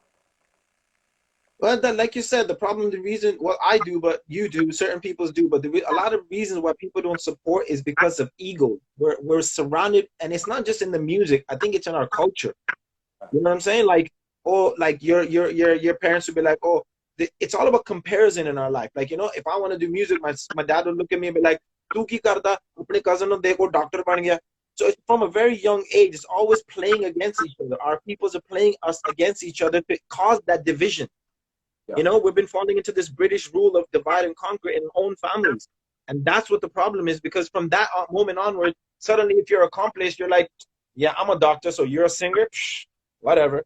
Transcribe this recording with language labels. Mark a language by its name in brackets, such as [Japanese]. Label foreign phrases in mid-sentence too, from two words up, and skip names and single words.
[English] Well, like you said, the reason, well, I do, but you do, certain people do, but a lot of reasons why people don't support is because of ego. We're surrounded, and it's not just in the music. I think it's in our culture. You know what I'm saying? Like, oh, like your parents would be like, oh, it's all about comparison in our life. Like, if I want to do music, my dad would look at me and be like, [Punjabi] "ਤੂੰ ਕੀ ਕਰਦਾ? Apne cousin no dekho doctor ban gaya." [English] So it's from a very young age, it's always playing against each other. Our peoples are playing us against each other to cause that division. Yeah. We've been falling into this British rule of divide and conquer in our own families. And that's what the problem is, because from that moment onward, suddenly if you're accomplished, you're like, yeah, I'm a doctor, so you're a singer, whatever.